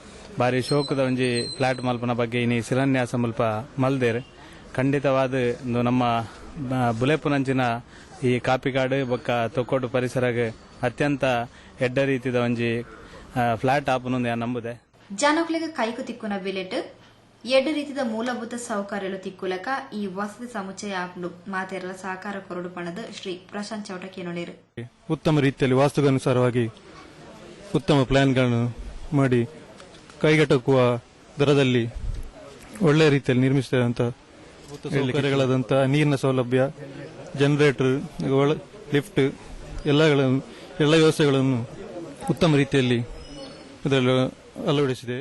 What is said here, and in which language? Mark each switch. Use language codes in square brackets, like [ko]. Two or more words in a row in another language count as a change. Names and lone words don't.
[tcy] ಬಾರಿ ಶೋಕದ ಒಂಜಿ ಫ್ಲಾಟ್ ಮಲ್ಪನ ಬಗ್ಗೆ ಇನಿ ಶಿಲಾನ್ಯಾಸ ಮಲ್ಪ ಮಲ್ದೇರು ಖಂಡಿತವಾದ ನಮ್ಮ ಬುಲೆಪುನಂಚಿನ ಈ ಕಾಪಿಕಾಡು ಬೊಕ್ಕ ತೊಕ್ಕೋಟು ಪರಿಸರಗೆ ಅತ್ಯಂತ ಎಡ್ಡ ರೀತಿದ ಒಂಜಿ ಫ್ಲಾಟ್ ಆಪುನೊಂದು ನಂಬುದೆ. ಜನಗಳಿಗೆ ಕೈಕು ತಿಕ್ಕುನ ಬಿಲೆಟ್ ಎಡ್ಡು ರೀತಿಯ ಮೂಲಭೂತ ಸೌಕರ್ಯಗಳು ತಿಕ್ಕುಲಕ ಈ ವಸತಿ ಸಮುಚ್ಚಯ ಆಪ್ನು ಮಾತೆರಲ ಸಹಕಾರ ಕೊರಡು ಪಣದ ಶ್ರೀ ಪ್ರಶಾಂತ್ ಚೌಟಕಿ ನೋಡಿರು. [kn] ಉತ್ತಮ ರೀತಿಯಲ್ಲಿ ವಾಸ್ತುಗನುಸಾರವಾಗಿ ಉತ್ತಮ ಪ್ಲಾನ್ಗಳನ್ನು ಮಾಡಿ ಕೈಗೆಟಕುವ ದರದಲ್ಲಿ ಒಳ್ಳೆಯ ರೀತಿಯಲ್ಲಿ ನಿರ್ಮಿಸಿದೆ ಅಂತ ಸೌಕರ್ಯಗಳಾದಂಥ ನೀರಿನ ಸೌಲಭ್ಯ, ಜನರೇಟರ್, ಲಿಫ್ಟ್ ಎಲ್ಲ ವ್ಯವಸ್ಥೆಗಳನ್ನು ಉತ್ತಮ ರೀತಿಯಲ್ಲಿ ಇದರಲ್ಲಿ ಅಳವಡಿಸಿದೆ.